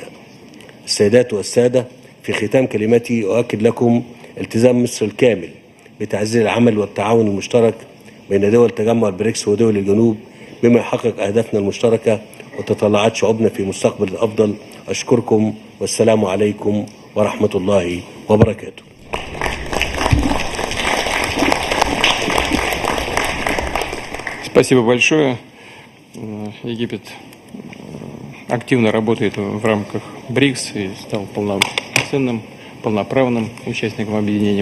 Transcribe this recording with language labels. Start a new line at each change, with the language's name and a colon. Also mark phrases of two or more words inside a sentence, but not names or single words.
Arabic: السيدات والسادة، في ختام كلمتي أؤكد لكم التزام مصر الكامل بتعزيز العمل والتعاون المشترك بين دول تجمع البريكس ودول الجنوب بما يحقق أهدافنا المشتركة وتطلعات شعوبنا في مستقبل أفضل. أشكركم والسلام عليكم ورحمة الله وبركاته.
Russian: Спасибо большое. Египет активно работает в рамках БРИКС и стал полноценным, полноправным участником объединения.